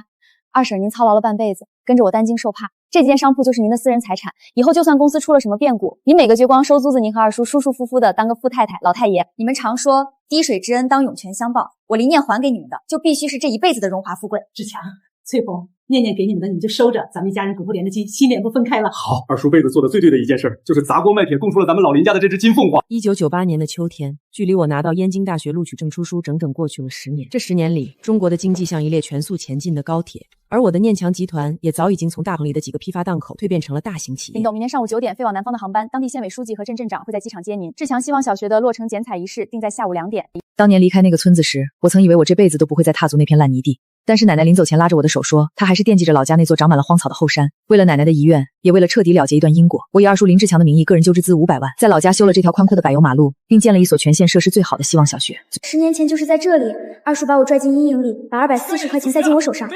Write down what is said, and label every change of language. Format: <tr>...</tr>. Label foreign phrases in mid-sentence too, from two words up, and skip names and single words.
<zh>二嬸，您操勞了半輩子，跟着我擔驚受怕，這間商鋪就是您的私人財產，以後就算公司出了什麼變故，您每個月光收租子，您和二叔舒舒服服的當個富太太、老太爺。你們常說滴水之恩當湧泉相報，我林念還給你們的，就必須是這一輩子的榮華富貴。志強、翠紅，念念給你們的你们就收着，咱們一家人骨肉連着筋，心臉不分開了。好，二叔輩子做的最對的一件事，就是砸鍋賣鐵供出了咱們老林家的這隻金鳳凰。 1998年的秋天，距離我拿到燕京大學錄取證書整整過去了10年。這10年裡，中國的經濟像一列全速前進的高鐵，而我的念強集團也早已經從大棚裡的幾個批發檔口蛻變成了大型企業。林董，明天上午9點飛往南方的航班，當地縣委書記和鎮鎮長會在機場接您。志強希望小學的落成剪彩儀式定在下午2點。當年離開那個村子時，我曾以為我這輩子都不會再踏足那片爛泥地。但是奶奶臨走前拉着我的手說，她還是惦記着老家那座長滿了荒草的後山。为了奶奶的遗願，也為了徹底了結一段因果，我以二叔林志強的名義個人揪支資500萬，在老家修了這條寬闊的柏油馬路，並建了一所全縣設施最好的希望小學。 10年前就是在這裡，二叔把我拽進陰影裡，把240塊錢塞進我手上。</zh>